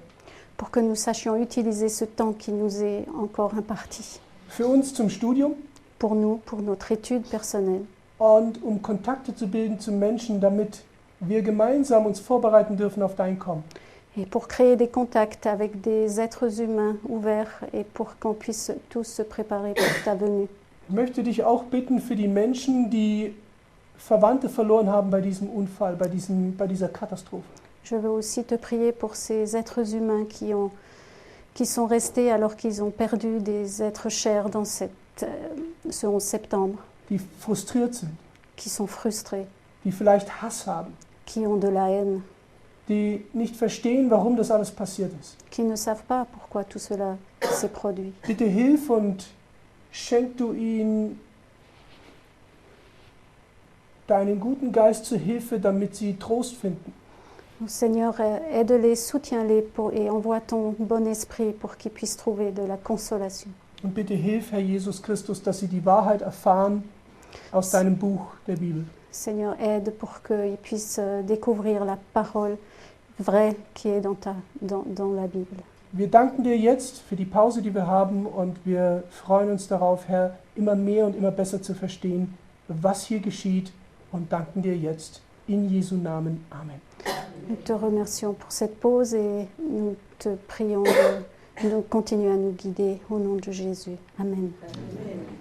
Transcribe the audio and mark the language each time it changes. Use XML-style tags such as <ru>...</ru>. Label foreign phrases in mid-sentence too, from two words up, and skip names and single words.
<fr>Pour que nous sachions utiliser ce temps qui nous est encore imparti.</fr> <de>Für uns zum Studium.</de> <fr>Pour nous, pour notre étude personnelle.</fr> <de>Und Kontakte zu bilden zu Menschen, damit wir gemeinsam uns vorbereiten dürfen auf dein Kommen.</de> <fr>Et pour créer des contacts avec des êtres humains ouverts et pour qu'on puisse tous se préparer pour ta venue.</fr> <de>Ich möchte dich auch bitten für die Menschen, die Verwandte verloren haben bei diesem Unfall, bei dieser Katastrophe.</de> <fr>Je veux aussi te prier pour ces êtres humains qui sont restés alors qu'ils ont perdu des êtres chers dans ce 11 septembre.</fr> <de>Die frustriert sind.</de> <fr>Qui sont frustrés.</fr> <de>Die vielleicht Hass haben.</de> <fr>Qui ont de la haine.</fr> <de>Die nicht verstehen, warum das alles passiert ist.</de> <fr>Qui ne savent pas pourquoi tout cela s'est produit.</fr> <de>Bitte hilf und schenk du ihnen deinen guten Geist zur Hilfe, damit sie Trost finden.</de> <fr>Seigneur, aide-les, soutiens-les et envoie ton bon esprit pour qu'ils puissent trouver de la consolation.</fr> <de>Und bitte hilf, Herr Jesus Christus, dass sie die Wahrheit erfahren aus deinem Buch der Bibel.</de> <fr>Seigneur, aide pour qu'ils puissent découvrir la parole vraie qui est dans la Bible.</fr> <de>Wir danken dir jetzt für die Pause, die wir haben, und wir freuen uns darauf, Herr, immer mehr und immer besser zu verstehen, was hier geschieht, und danken dir jetzt in Jesu Namen. Amen.</de> <fr>Nous te remercions pour cette pause et nous te prions de continuer à nous guider au nom de Jésus. Amen.</fr>